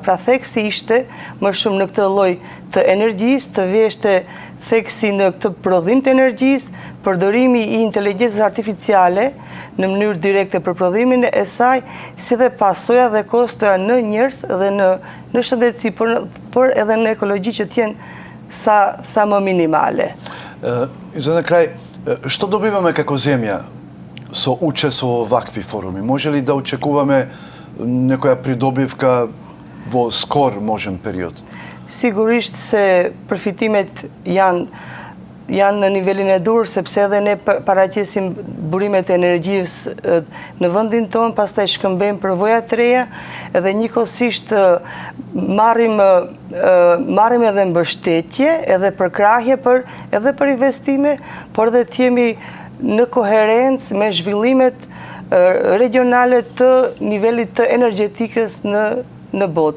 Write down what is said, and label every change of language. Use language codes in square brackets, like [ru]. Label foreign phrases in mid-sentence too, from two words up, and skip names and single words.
[sq] Pra theksi ishte më shumë në këtë lloj të energjisë, të veshte theksi në këtë prodhim të energjisë, përdorimi i inteligjencës artificiale në mënyrë direkte për prodhimin e saj, si dhe pasoja dhe kostoja në njerëz dhe në shëndetësi, por edhe në ekologji që t'jenë sa më minimale. [mk] I za na kraj, što dobivаме како земја со учество во вакви форуми? Може ли да очекуваме некоја придобивка во скор можен период? [sq] Sigurisht se përfitimet janë në nivelin e dur, sepse edhe ne paraqesim burimet e energjisë në vendin tonë, pastaj shkëmbejmë përvoja të reja, edhe njëkohësisht marrim edhe mbështetje, edhe përkrahje edhe për investime, por edhe të jemi në koherencë me zhvillimet regionale të nivelit të energjetikës në botë.